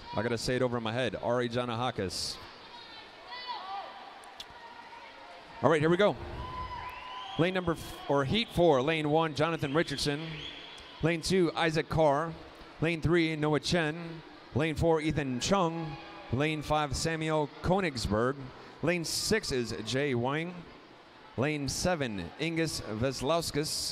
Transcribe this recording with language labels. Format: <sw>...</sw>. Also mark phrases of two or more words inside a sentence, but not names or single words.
<en>I gotta say it over my head. Ari Janahakis. All right, here we go. Lane number, or Heat 4, lane 1, Jonathan Richardson. Lane 2, Isaac Carr. Lane 3, Noah Chen. Lane 4, Ethan Chung. Lane 5, Samuel Konigsberg. Lane 6 is Jay Wang. Lane 7, Ingus Veslauskas.</en>